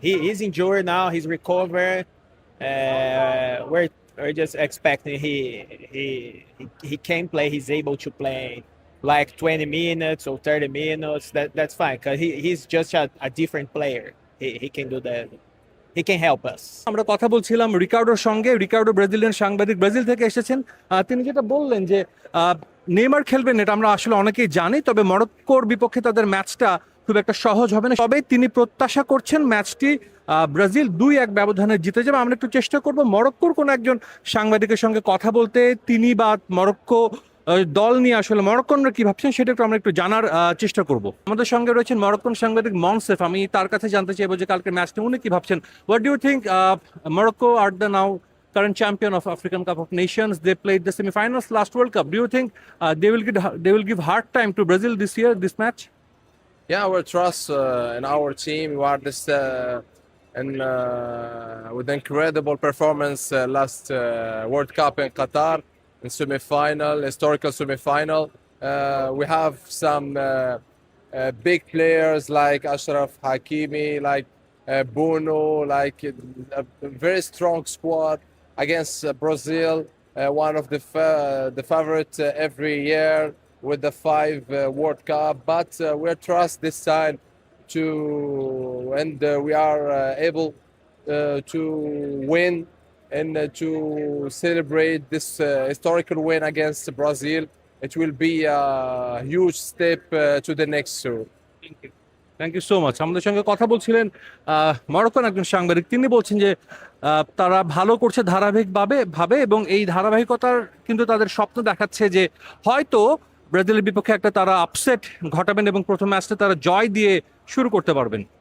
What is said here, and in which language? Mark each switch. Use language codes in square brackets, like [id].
[en] He is injured now. He's recovered. We're just expecting he can play. He's able to play like 20 minutes or 30 minutes. That's fine because he's just a different player. He can do that. He can help us. [bn] আমরা কথা বলছিলাম রিকার্ডোর সঙ্গে। Ricardo Brazilian সাংবাদিক, Brazil থেকে এসেছেন। তিনি যেটা বললেন যে নেইমার খেলবেন এটা আমরা আসলে অনেকেই জানি, তবে মরক্কোর বিপক্ষে তাদের ম্যাচটা খুব একটা সহজ হবে না। তবে তিনি প্রত্যাশা করছেন ম্যাচটি ব্রাজিল 2-1 ব্যবধানে জিতে যাবে। আমরা একটু চেষ্টা করব মরক্কোর কোনো একজন সাংবাদিকের সঙ্গে কথা বলতে, তিনি বা মরক্কো দল নিয়ে আসলে মরক্কনরা কি ভাবছেন সেটা একটু আমরা একটু জানার চেষ্টা করব। আমাদের সঙ্গে রয়েছেন মরক্কন সাংবাদিক মনসেফ। আমি তার কাছে জানতে চাইবো যে কালকের ম্যাচটা উনি কি ভাবছেন। [en] What do you think? Morocco are the now current champion of African Cup of Nations. They played the semi-finals last World Cup. Do you think they will give hard time to Brazil this year, this match? Yeah, we trust in our team. We are this and with incredible performance last World Cup in Qatar in semi-final, historical semi-final. We have some big players like Ashraf Hakimi, like Bruno, like a very strong squad against Brazil, one of the favorite every year with the 5 World Cup. But we trust this time and we are able to win and to celebrate this historical win against Brazil. It will be a huge step to the next tour. Thank you so much. [bn] আমাদের সঙ্গে কথা বলছিলেন মরক্কোর একজন সাংবাদিক। তিনি বলছেন যে তারা ভালো করছে ধারাবাহিকভাবে এবং এই ধারাবাহিকতার কিন্তু তাদের স্বপ্ন দেখাচ্ছে যে হয়তো ব্রাজিলের বিপক্ষে একটা তারা আপসেট ঘটাবেন এবং প্রথম ম্যাচটা তারা জয় দিয়ে শুরু করতে পারবেন।